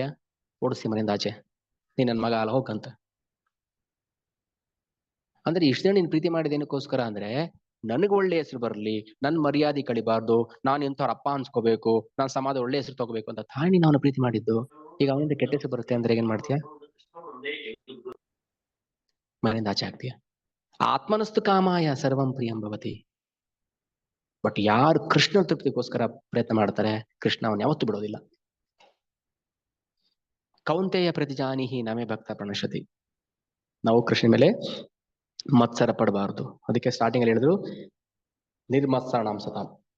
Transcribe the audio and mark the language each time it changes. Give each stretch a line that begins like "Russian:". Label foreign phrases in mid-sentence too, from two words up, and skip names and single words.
Kannada: ಓಡಿಸ್ತಿ ಮನೆಯಿಂದ ಆಚೆ, ನೀನ್ ನನ್ ಮಗ ಅಲ್ಲ ಹೋಗಂತ. ಅಂದ್ರೆ ಇಷ್ಟ ದಿನ ನೀನ್ ಪ್ರೀತಿ ಮಾಡಿದೇನಕ್ಕೋಸ್ಕರ ಅಂದ್ರೆ ನನಗ್ ಒಳ್ಳೆ ಹೆಸರು ಬರ್ಲಿ, ನನ್ ಮರ್ಯಾದೆ ಕಳಿಬಾರ್ದು, ನಾನ್ ಎಂಥವ್ರ ಅಪ್ಪ ಅನ್ಸ್ಕೋಬೇಕು, ನಾನ್ ಸಮಾಜ ಒಳ್ಳೆ ಹೆಸರು ತಗೋಬೇಕು ಅಂತ ತಾಯಿ ನೀನ್ ಅವನ ಪ್ರೀತಿ ಮಾಡಿದ್ದು. ಈಗ ಅವನಿಂದ ಕೆಟ್ಟ ಹೆಸರು ಬರುತ್ತೆ ಅಂದ್ರೆ ಏನ್ ಮಾಡ್ತೀಯಾ? ಮನೆಯಿಂದ ಆಚೆ ಆಗ್ತೀಯ.
Sanskrit: ಆತ್ಮನಸ್ತು ಕಾಮಾಯ ಸರ್ವಂ ಪ್ರಿಯಂ ಭವತಿ.
Kannada: ಬಟ್ ಯಾರು ಕೃಷ್ಣ ತೃಪ್ತಿಗೋಸ್ಕರ ಪ್ರಯತ್ನ ಮಾಡ್ತಾರೆ, ಕೃಷ್ಣ ಅವನ್ ಯಾವತ್ತೂ ಬಿಡೋದಿಲ್ಲ.
Sanskrit: ಕೌಂತೆಯ ಪ್ರತಿಜಾನಿಹಿ ನಮೇ ಭಕ್ತ ಪ್ರಣಶ್ಯತಿ.
Kannada: ನಾವು ಕೃಷ್ಣ ಮೇಲೆ ಮತ್ಸರ ಪಡಬಾರದು. ಅದಕ್ಕೆ ಸ್ಟಾರ್ಟಿಂಗ್ ಅಲ್ಲಿ ಹೇಳಿದ್ರು
Sanskrit: ನಿರ್ಮತ್ಸರಣಾಂ ಸತಾಂ.